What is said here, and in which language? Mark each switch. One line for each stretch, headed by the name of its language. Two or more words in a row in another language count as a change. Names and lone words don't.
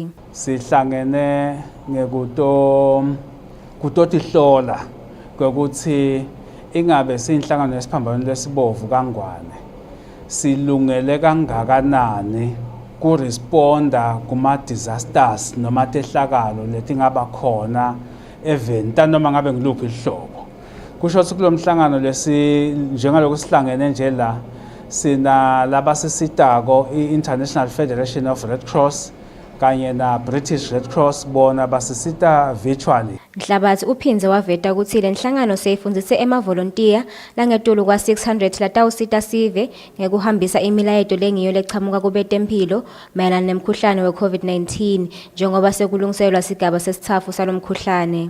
Swati: Sihlangene ngekutotihlola ukuthi ingabe sinhlangano yesiphambano lesibovu kangwane silungele kangakanani kuresponda kuma-disasters noma tehlakalo letingaba khona eventa noma ngabe ngiluphi ihlobo. kusho ukuthi kulo mhlangano njengalokho sihlangene nje la sina labasisitako i-International Federation of Red Cross kanye na British Red Cross bona basisita virtually. Mhlabathi uphinze waveta ukuthi le nhlangano seyifundzise emavolontiya langetulu kwa 600 latawusita sive ngekuhambisa imilayeto lengiyo lechamuka kubetempilo mayelana nemkhuhlane we-COVID-19 njengoba sekulungiselwa sigaba sesithafu salomkhuhlane.